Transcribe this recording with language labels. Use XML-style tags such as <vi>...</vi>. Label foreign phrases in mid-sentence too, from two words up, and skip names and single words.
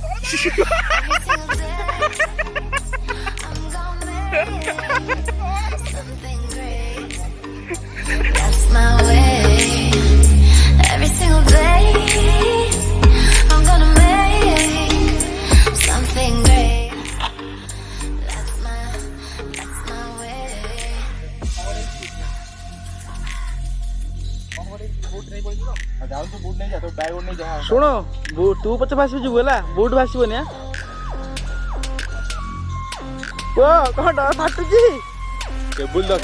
<en>That's my way. Every single day, I'm gonna make something great. That's my way.</en> <or>ଶୁଣ ତୁ ପଛେ ଭାସି ଯିବୁ ହେଲା ବୁଟ ଭାସିବନି କଣ ଡର ଫାଟୁଛି କେବୁଲ ଦ</or>